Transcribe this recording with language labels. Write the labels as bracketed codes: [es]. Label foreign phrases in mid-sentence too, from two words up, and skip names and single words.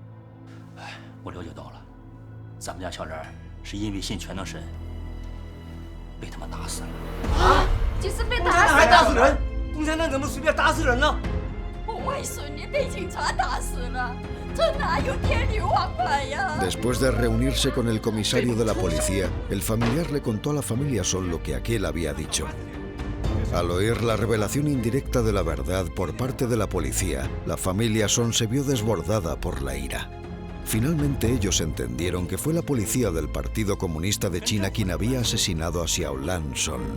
[zh] 哎，我了解到了，咱们家小兰是因为信全能神，被他们打死了。啊！就是被打死了？还打死人？共产党怎么随便打死人呢？我外孙女被警察打死了。这哪有天女王牌呀！ [es] Después de reunirse con el comisario de la policía, el familiar le contó a la familia Son lo que aquel había dicho. Al oír la revelación indirecta de la verdad por parte de la policía, la familia Son se vio desbordada por la ira. Finalmente ellos entendieron que fue la policía del Partido Comunista de China quien había asesinado a Xiaolan Son.